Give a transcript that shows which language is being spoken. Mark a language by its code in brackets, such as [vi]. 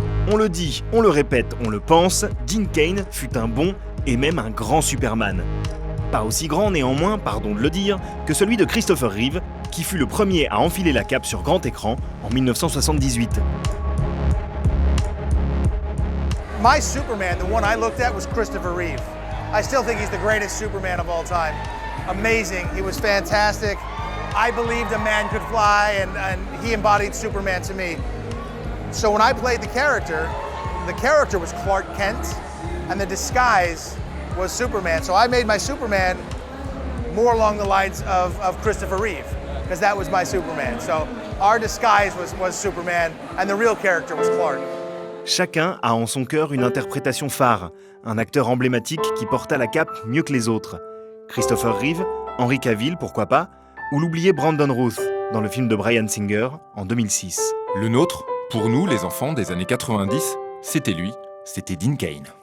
[fr] On le dit, on le répète, on le pense, Dean Cain fut un bon et même un grand Superman. Pas aussi grand néanmoins, pardon de le dire, que celui de Christopher Reeve, qui fut le premier à enfiler la cape sur grand écran en 1978. [en] My Superman, the one I looked at, was Christopher Reeve. I still think he's the greatest Superman of all time. Amazing, he was fantastic. I believed a man could fly, and he embodied Superman to me. So when I played the character was Clark Kent, and the disguise was Superman. So I made my Superman more along the lines of Christopher Reeve, because that was my Superman. So our disguise was Superman, and the real character was Clark. [fr] Chacun a en son cœur une interprétation phare, un acteur emblématique qui porta la cape mieux que les autres. Christopher Reeve, Henry Cavill, pourquoi pas, ou l'oublié Brandon Routh dans le film de Bryan Singer en 2006. Le nôtre, pour nous, les enfants des années 90, c'était lui, c'était Dean Cain.